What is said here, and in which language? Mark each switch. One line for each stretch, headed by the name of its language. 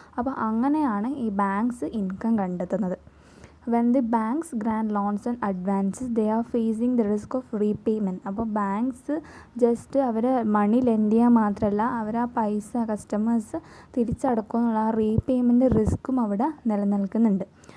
Malayalam: അപ്പോൾ അങ്ങനെയാണ് ഈ ബാങ്ക്സ് ഇൻകം കണ്ടെത്തുന്നത്.
English: When the banks grant loans and advances, they are facing the risk of repayment.
Malayalam: അപ്പോൾ banks just അവർ മണി lent ചെയ്യാൻ മാത്രമല്ല, അവർ ആ പൈസ കസ്റ്റമേഴ്സ് തിരിച്ചടക്കും എന്നുള്ള ആ റീപേയ്മെൻറ്റ് റിസ്ക്കും അവിടെ നിലനിൽക്കുന്നുണ്ട്.